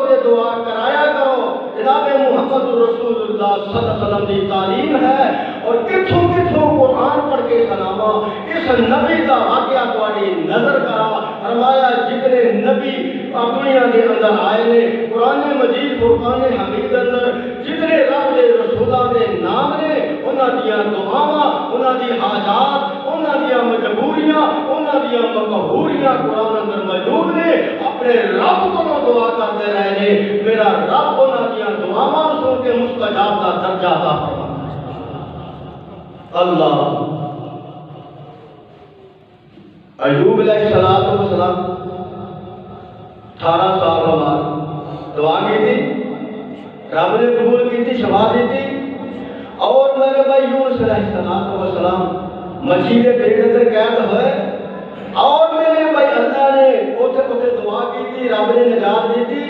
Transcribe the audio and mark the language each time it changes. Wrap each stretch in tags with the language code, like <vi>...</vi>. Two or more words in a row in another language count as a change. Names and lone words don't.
<pa>تے دعا کرایا کرو جناب محمد رسول اللہ</pa> <ar>صلی اللہ علیہ وسلم</ar> <pa>کی تعلیم ہے اور کتھوں کتھوں قرآن پڑھ کے سناوا اس نبی کا واقعہ تھوڑی نظر کرا فرمایا جتنے نبی دنیا کے اندر آئے نے قرآن مجید فرقان حمید اندر جتنے رب دے رسولاں دے نام نے انہاں دیاں دعاواں انہاں دی حاجات انہاں دیاں مجبوریاں انہاں دیاں مقہوریاں قرآن اندر موجود نے اپنے رب کو دعا کرتے رہے نے میرا رب انہاں دیاں دعاواں سن کے مستجاب دا درجہ عطا فرماتا اللہ ایوب</pa> <ar>علیہ السلام</ar> <ur>18 سال بعد دعا کی تھی رب نے قبول کی تھی شفا دی تھی اور میرے بھائی یونس</ur> <ar>علیہ السلام</ar> <ur>مچھی کے پیٹ اندر قید ہوئے اور میرے بھائی اللہ نے اوتھے دعا کی تھی، رب نے نجات دی تھی۔</ur>